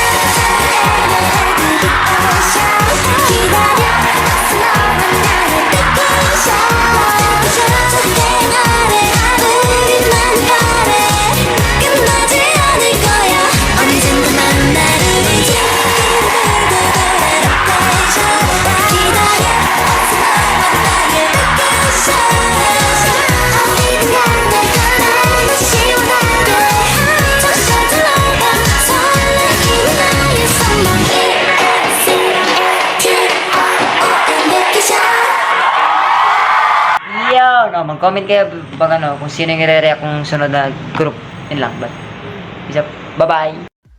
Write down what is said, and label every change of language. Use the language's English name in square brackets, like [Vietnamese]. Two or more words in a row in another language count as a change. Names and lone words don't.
[Korean] 기다려 너와 나의 vacation 생활의 우리만 바래 끝나지 않을 거야 언젠가 만나는 이제 기다려 너와 나의 vacation 어디든 간에 너무 시원하게 쫓아들어가 설레이는 나의 [English] summer vacation Yo! [Filipino] No, mag-comment kayo pag ano, kung sino yung i-react kong sunod na group. Yun lang. [English] Bye. Peace out. Bye-bye!